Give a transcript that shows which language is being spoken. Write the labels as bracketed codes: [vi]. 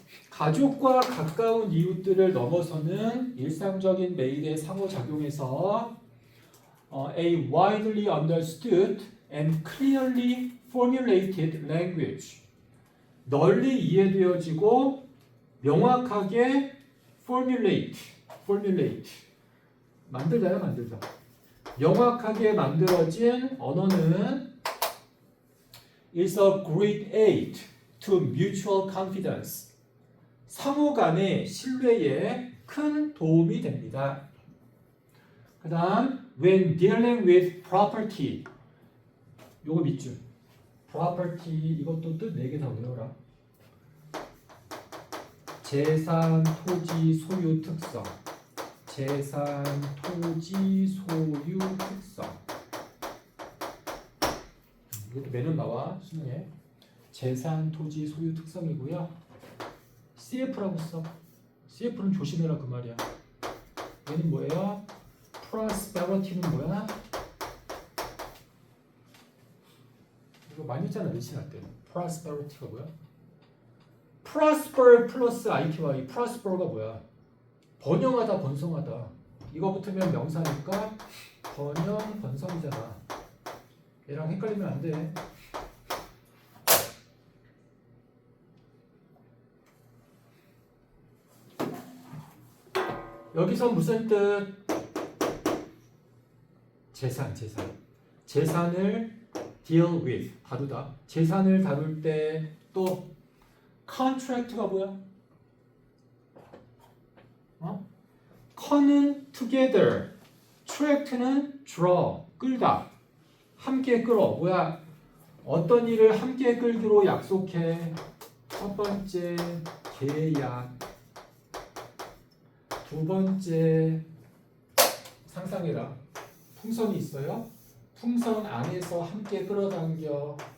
[ko] 가족과 가까운 이웃들을 넘어서는 일상적인 매일의 상호작용에서 [en] a widely understood and clearly formulated language, [ko] 널리 이해되어지고 명확하게 formulate 만들다야 만들다. 명확하게 만들어진 언어는 [en] is a great aid to mutual confidence. [ko] 상호 간의 신뢰에 큰 도움이 됩니다. 그 다음 [en] when dealing with property, [ko] 요거 밑줄. property 이것도 뜻 4개 다 외워라. 재산, 토지, 소유 특성. 재산, 토지, 소유 특성. 이것도 매년 나와 수능에. 재산, 토지, 소유 특성이고요. CF라고 써. CF는 조심해라 그 말이야. 얘는 뭐예요? prosperity는 뭐야? 이거 많이 했잖아 내신 할 때. prosperity가 뭐야? prosper 플러스 ity. prosper가 뭐야? 번영하다, 번성하다. 이거 붙으면 명사니까 번영, 번성이잖아. 얘랑 헷갈리면 안 돼. 여기서 무슨 뜻? 재산을 deal with, 다루다. 재산을 다룰 때 또 contract가 뭐야? con은 together, tract는 draw, 끌다. 함께 끌어. 뭐야? 어떤 일을 함께 끌기로 약속해. 첫 번째, 계약. 두 번째, 상상해라. 풍선이 있어요. 풍선 안에서 함께 끌어당겨.